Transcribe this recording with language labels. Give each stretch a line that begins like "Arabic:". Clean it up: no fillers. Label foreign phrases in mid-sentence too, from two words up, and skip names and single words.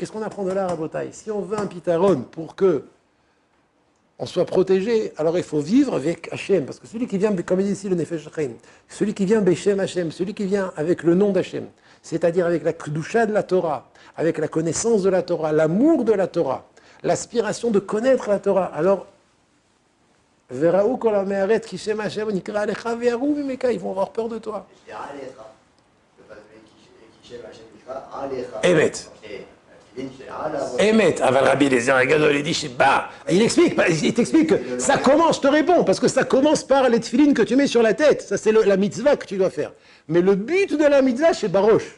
French: Qu'est-ce qu'on apprend de là, Rabotai? Si on veut un pitaron pour que on soit protégé, alors il faut vivre avec Hachem. Parce que celui qui vient, comme il dit ici le Nefesh HaChaim, celui qui vient
Hebrew: בשם השם,
French: celui qui vient avec le nom d'Hachem, c'est-à-dire avec la Kedusha de la Torah, avec la connaissance de la Torah, l'amour de la Torah, l'aspiration de connaître la Torah. Alors,
Hebrew: וראו כל עמי הארץ כי שם השם נקרא עליך ויראו ממך,
French: ils vont avoir peur de toi. Emet.
Hebrew: אמת. אבל רבי אליעזר הגדול,
French: il dit Sheba. Il t'explique que ça commence, je te réponds, parce que ça commence par les tefilines que tu mets sur la tête. Ça, c'est la mitzvah que tu dois faire. Mais le but de la mitzvah, c'est Barosh.